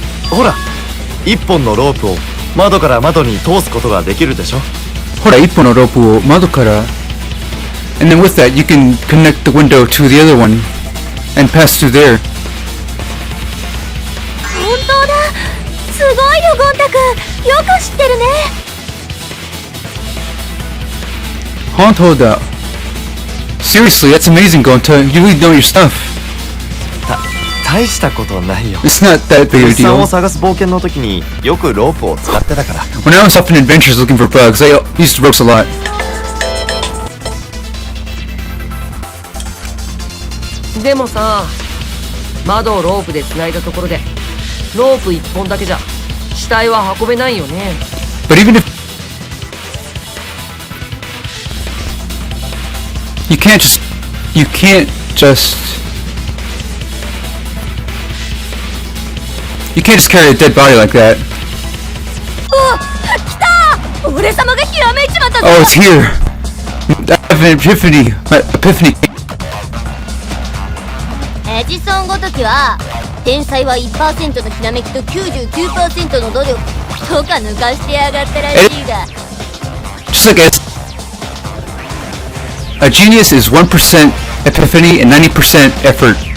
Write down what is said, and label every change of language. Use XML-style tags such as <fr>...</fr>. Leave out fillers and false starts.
<ja>ほら、一本のロープを窓から窓に通すことができるでしょ。ほら、一本のロープを窓から</ja> <en>and then with that you can connect the window to the other one and pass through there.</en> <ja>本当だ。すごいよゴン太くん。よく知ってるね。本当だ。</ja> <en>Seriously, that's amazing, Gonta. You really know your stuff.</en> <ja>大したことないよ。</ja> <en>It's not that big a</en> <ja>物産</ja> <en>deal.</en> <ja>を探す冒険の時によくロープを使ってたから。</ja> <en>When I was off in adventures looking for bugs, I used ropes a lot.</en> <ja>でもさ、窓をロープで繋いだところでロープ一本だけじゃ死体は運べないよね。</ja> <en>But even if you can't just carry a dead body like that.</en> <ja>来た。俺様がひらめいちまったぞ。</ja> <en>Oh, it's here. I have an epiphany. My epiphany.</en> <ja>エジソンごときは天才は 1% のひらめきと 99% の努力とか抜かしてやがったらしいが</ja> <en>Just like a genius is 1% epiphany and 90% effort.</en>